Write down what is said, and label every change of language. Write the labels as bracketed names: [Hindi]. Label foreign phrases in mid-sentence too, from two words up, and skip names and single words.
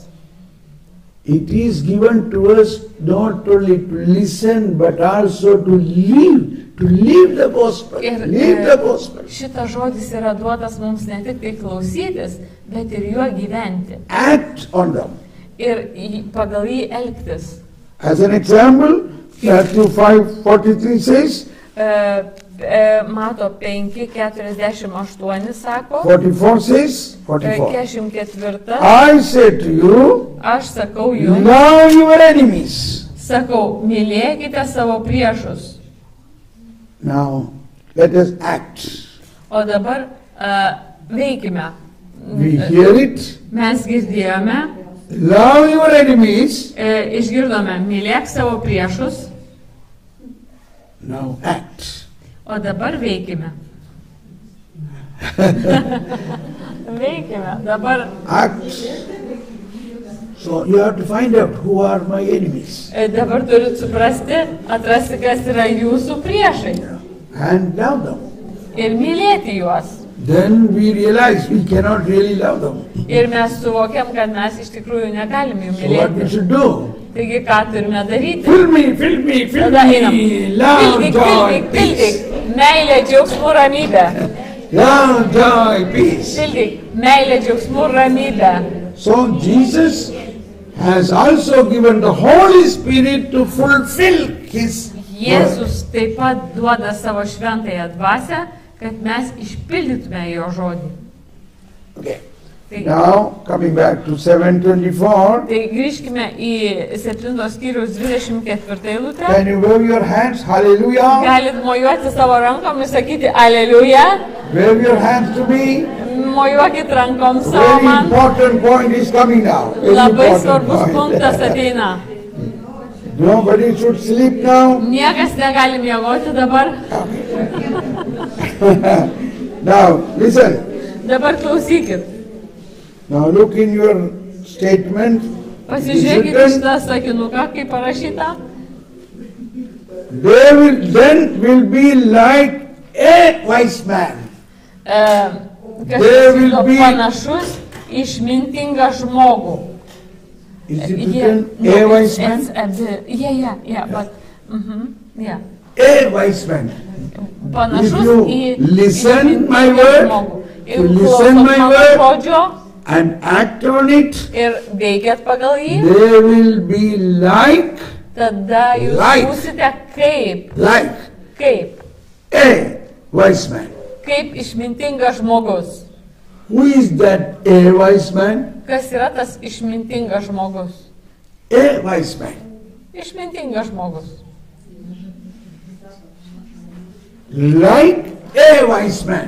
[English] It is given to us not only to listen, but also to live the gospel. [Lithuanian] Ir [English] Live the gospel. [Lithuanian] šitas žodis yra duotas mums ne tik tai klausytis, bet ir juo gyventi. [English] Act on them. [Lithuanian] Ir pagal jį elgtis. [English] As an example, Matthew 5:43 says, [Lithuanian] Mato 5:48 sako, [English] 44 says, 44. 44. I say to you, [Lithuanian] Aš sakau jums, [English] love your enemies. [Lithuanian] sakau, mylėkite savo priešus. [English] Now, let us act. [Lithuanian] O dabar veikime. [English] We hear it. [Lithuanian] Mes girdėjome, [English] Love your enemies. [Lithuanian] išgirdome, mylėk savo priešus, [English] Now act. [Lithuanian] o dabar veikime. Veikime, dabar [English] Act. So you have to find out who are my enemies [Lithuanian] dabar turit suprasti, atrasti, kas yra jūsų priešai [English] and love them. [Lithuanian] ir mylėti juos. [English] Then we realize we cannot really love them. [Lithuanian] Ir mes suvokiam, kad mes iš tikrųjų negalim jų [English] So what we [Lithuanian] mylėti. [English] should do? [Lithuanian] Taigi, ką turime daryti? [English] Fill me, [Lithuanian] Tada einam. [English] love, [Lithuanian] Pildyk, [English] joy, [Lithuanian] pildyk, [English] peace. [Lithuanian] pildyk. Meilė, džiaugsmų, ramybė. [English] Love, joy, peace. [Lithuanian] Pildyk. Meilė, džiaugsmų, ramybė. [English] So Jesus has also given the Holy Spirit to fulfill His word. [Lithuanian] Jėzus taip pat duoda savo šventąją dvasią, kad mes išpildytume jo žodį. [English] Okay. [Lithuanian] Tai, [English] Now coming back to 7:24. [Lithuanian] tai grįžkime į 7 skyriaus 24 eilutę. [English] Can you wave your hands? Hallelujah. [Lithuanian] Galit mojuoti savo rankom ir sakyti aleliuja. [English] Wave your hands to me. [Lithuanian] Mojuokit rankom savo [English] Very [Lithuanian] man. [English] important point is coming now. Very [Lithuanian] Labai [English] important [Lithuanian] svarbus punktas [English] point. [Lithuanian] ateina. [English] Nobody should sleep now. [Lithuanian] Niekas negali miegoti dabar. [English] Now listen. [Lithuanian] Dabar klausykit. [English] Now look in your statement. [Lithuanian] Pasižiūrėkit [English] Listen. [Lithuanian] šitą sakinuką, kaip parašyta. [English] Then will be like a wise man. [Lithuanian] Kažkas [English] There will [Lithuanian] vyko [English] be- [Lithuanian] panašus išmintingą žmogų. [English] Is it Yeah, written no, a wise it's man? a bit, yeah, but, yeah. A wise man. [Lithuanian] Panašus [English] If you [Lithuanian] į [English] listen my [Lithuanian] išmintingą [English] word, [Lithuanian] žmogų. [English] you [Lithuanian] Ir [English] listen [Lithuanian] klausot [English] my [Lithuanian] mano [English] word, [Lithuanian] žodžio [English] and act on it, [Lithuanian] ir veikiat pagal jį, [English] they will be like [Lithuanian] tada jūs [English] Like. [Lithuanian] būsite kaip [English] a wise man. [Lithuanian] kaip išmintingas žmogus. [English] Who is that a wise man? [Lithuanian] Kas yra tas išmintingas žmogus? [English] A wise man. [Lithuanian] Išmintingas žmogus. [English] like a wise man.